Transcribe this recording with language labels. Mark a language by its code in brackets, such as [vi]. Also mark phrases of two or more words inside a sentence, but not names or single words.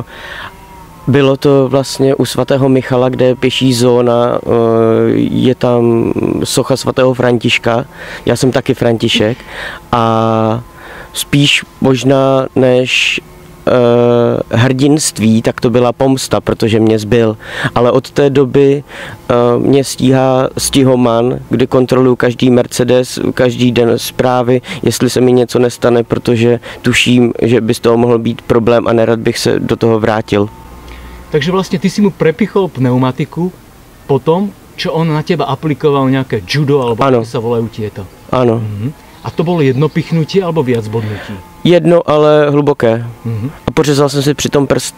[cs] Bylo to vlastně u svatého Michala, kde je pěší zóna, je tam socha svatého Františka, já jsem taky František a spíš možná než hrdinství, tak to byla pomsta, protože mě zbyl. Ale od té doby mě stíhá stihoman, kdy kontroluju každý Mercedes, každý den zprávy, jestli se mi něco nestane, protože tuším, že by z toho mohl být problém a nerad bych se do toho vrátil. [sk] Takže vlastne ty si mu prepichol pneumatiku po tom, čo on na teba aplikoval nejaké judo, alebo ako sa volajú tieto. Áno. A to bolo jedno pichnutie, alebo viac bodnutí? [cs] Jedno, ale hluboké. A pořezal jsem si přitom prst.